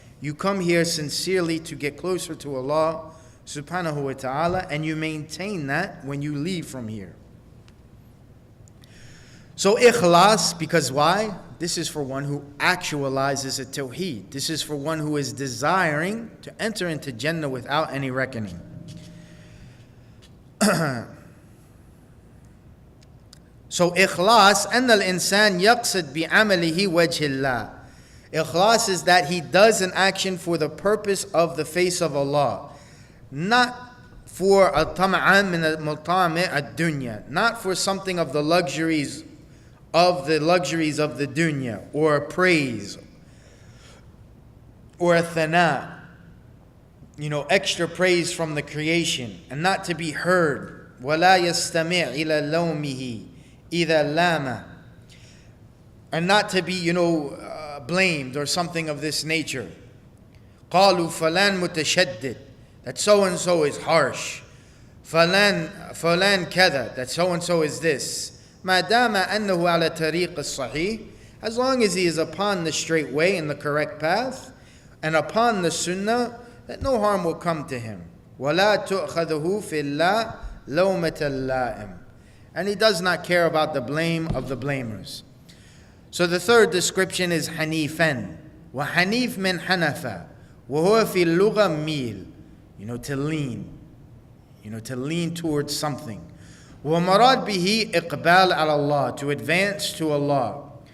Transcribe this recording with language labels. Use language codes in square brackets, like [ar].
[en] You come here sincerely to get closer to Allah subhanahu wa ta'ala, and you maintain that when you leave from here. So ikhlas, because why? This is for one who actualizes at-Tawheed. This is for one who is desiring to enter into Jannah without any reckoning. So ikhlas, [ar] أن الإنسان يقصد بعمله وجه الله. [en] Ikhlas is that he does an action for the purpose of the face of Allah. Not for [ar] al-tam'an min al-multami' ad-dunya. [en] Not for something of the luxuries of the dunya, or praise, or a thana, extra praise from the creation, and not to be heard. [ar] وَلَا يَسْتَمِعْ إِلَى لَوْمِهِ إِذَا لَامَ. [en] And not to be, blamed or something of this nature. [ar] قَالُوا فَلَانْ مُتَشَدِّدْ. [en] That so-and-so is harsh. [ar] فَلَانْ كَذَا. [en] That so-and-so is this. [ar] ما دام أنه على طريق الصحيح, [en] as long as he is upon the straight way and the correct path and upon the sunnah, that no harm will come to him. [ar] ولا تؤخذه في الله لومة اللائم. [en] And he does not care about the blame of the blamers. So the third description is hanifan. [ar] وحنيف من حنفة وهو في اللغة ميل. [en] To lean. To lean towards something. [ar] وَمَرَادْ بِهِ إِقْبَالَ عَلَى اللَّهِ, [en] to advance to Allah.